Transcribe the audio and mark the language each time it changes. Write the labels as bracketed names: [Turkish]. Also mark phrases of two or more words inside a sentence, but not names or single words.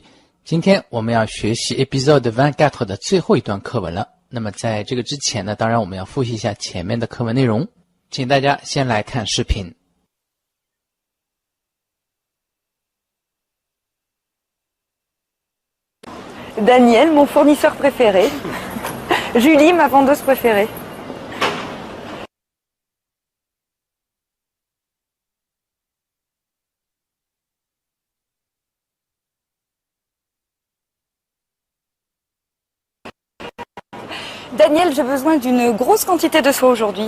[Chinese] 今天我们要学习 Épisode 24的最后一段课文了。那么在这个之前呢，当然我们要复习一下前面的课文内容。请大家先来看视频。 [French] Daniel, mon fournisseur préféré. Julie, ma vendeuse préférée. Daniel, j'ai besoin d'une grosse quantité de soie aujourd'hui.